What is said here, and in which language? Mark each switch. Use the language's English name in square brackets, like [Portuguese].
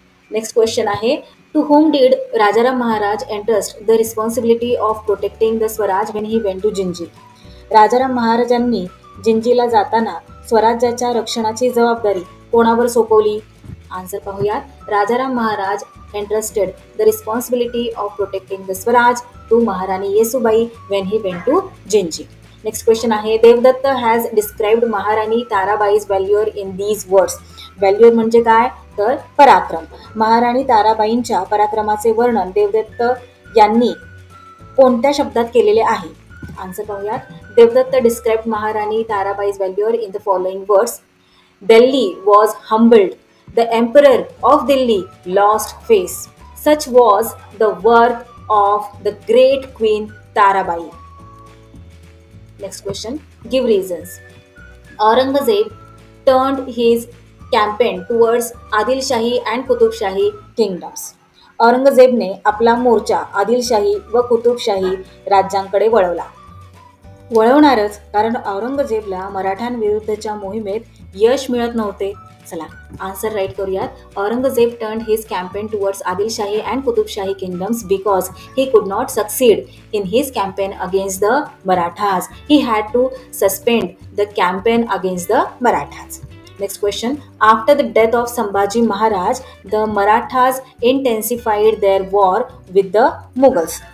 [Marathi] Next question आहे, [English] To whom did Rajaram Maharaj entrust the responsibility of protecting the Swaraj when he went to Gingee? [Marathi] Rajaram महाराजांनी जिंजीला जाताना स्वराज्याच्या रक्षणाची जबाबदारी कोणावर सोपवली? आन्सर पाहूयात. [English] Rajaram Maharaj entrusted the responsibility of protecting the Swaraj to Maharani Yesubai when he went to Gingee. [Marathi] Next question आहे, [English] Devdatta has described Maharani Tarabai's valour in these words. [Marathi] व्हॅल्युअर म्हणजे काय? तर पराक्रम. महाराणी ताराबाईंच्या पराक्रमाचे वर्णन देवदत्त यांनी कोणत्या शब्दात केलेले आहे? आन्सर पाहूयात. [English] Devdatta described Maharani Tarabai's valour in the following words. Delhi was humbled. The Emperor of Delhi lost face. Such was the worth of the great Queen Tarabai. Next question. Give reasons. Aurangzeb turned his campaign towards Adilshahi and Qutubshahi kingdoms. [Marathi] औरंगजेबने आपला मोर्चा आदिलशाही व कुतुबशाही राज्यांकडे वळवणारच, कारण औरंगजेबला मराठ्यांविरुद्धच्या मोहिमेत यश मिळत नव्हते. चला answer right करूयात. [English] Aurangzeb turned his campaign towards Adilshahi and Qutubshahi kingdoms because he could not succeed in his campaign against the Marathas. He had to suspend the campaign against the Marathas. Next question. After the death of Sambhaji Maharaj, the Marathas intensified their war with the Mughals.